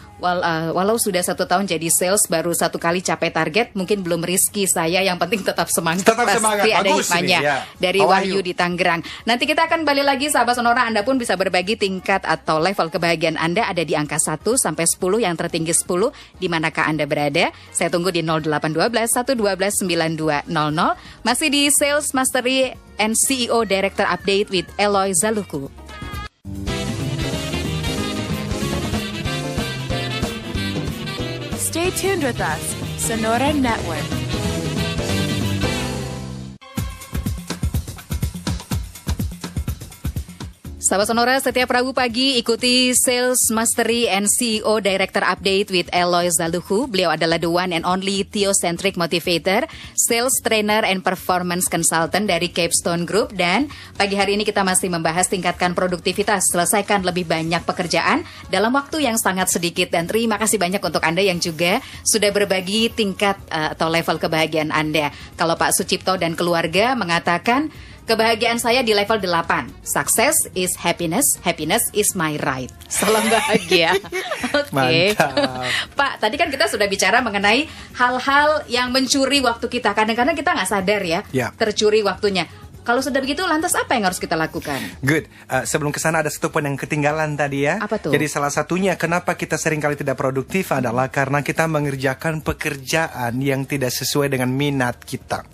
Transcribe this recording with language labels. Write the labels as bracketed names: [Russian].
[Indonesian] Walau sudah 1 tahun jadi sales, baru 1 kali capai target, mungkin belum rezeki saya. Yang penting tetap semangat. Tetap semangat. Pasti ada Bagus hikmahnya ini, ya. dari Wahyu. Wahyu di Tangerang. Nanti kita akan balik lagi, sahabat Sonora. Anda pun bisa berbagi tingkat atau level kebahagiaan Anda ada di angka 1 sampai 10, yang tertinggi 10. Di manakah Anda berada? Saya tunggu di 0812 112 9200. Masih di Sales Mastery and CEO Director Update with Eloy Zaluku. [English] Stay tuned with us, Sonora Network. [Indonesian] Sahabat Sonora, setiap Rabu pagi ikuti Sales Mastery and CEO Director Update with Eloy Zaluhu. Beliau adalah [English] the one and only [Indonesian] Theocentric Motivator, Sales Trainer and Performance Consultant dari Capstone Group. Dan pagi hari ini kita masih membahas tingkatkan produktivitas, selesaikan lebih banyak pekerjaan dalam waktu yang sangat sedikit. Dan terima kasih banyak untuk Anda yang juga sudah berbagi tingkat atau level kebahagiaan Anda. Kalau Pak Sucipto dan keluarga mengatakan, kebahagiaan saya di level 8. [English] Success is happiness, happiness is my right. [Indonesian] Salam bahagia. Oke. Mantap. Pak, tadi kan kita sudah bicara mengenai hal-hal yang mencuri waktu kita. Kadang-kadang kita nggak sadar ya, Ya. tercuri waktunya. Kalau sudah begitu, lantas apa yang harus kita lakukan? [English] Good. [Indonesian] Sebelum ke sana ada satu poin yang ketinggalan tadi ya. Apa tuh? Jadi salah satunya kenapa kita seringkali tidak produktif adalah karena kita mengerjakan pekerjaan yang tidak sesuai dengan minat kita.